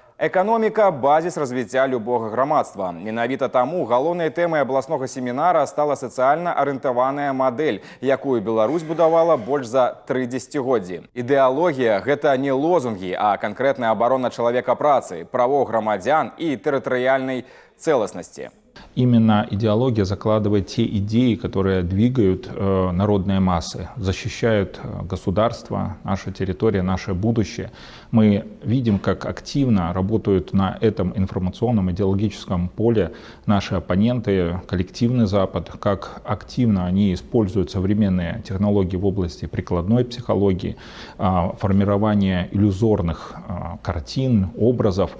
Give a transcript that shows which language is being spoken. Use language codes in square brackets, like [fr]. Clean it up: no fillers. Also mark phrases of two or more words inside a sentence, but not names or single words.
[ru] Экономика – базис развития любого громадства. [be] Менавіта таму галоўнай тэмай абласнога семінара стала сацыяльна арыентаваная мадэль, якую Беларусь будавала больш за 3 дзесяцігоддзі. Ідэалогія – гэта не лозунгі, а канкрэтная абарона чалавека працы, правоў грамадзян і тэрытарыяльнай цэласнасці. [ru] Именно идеология закладывает те идеи, которые двигают народные массы, защищают государство, наша территория, наше будущее. Мы видим, как активно работают на этом информационном идеологическом поле наши оппоненты, коллективный Запад, как активно они используют современные технологии в области прикладной психологии, формирования иллюзорных картин, образов.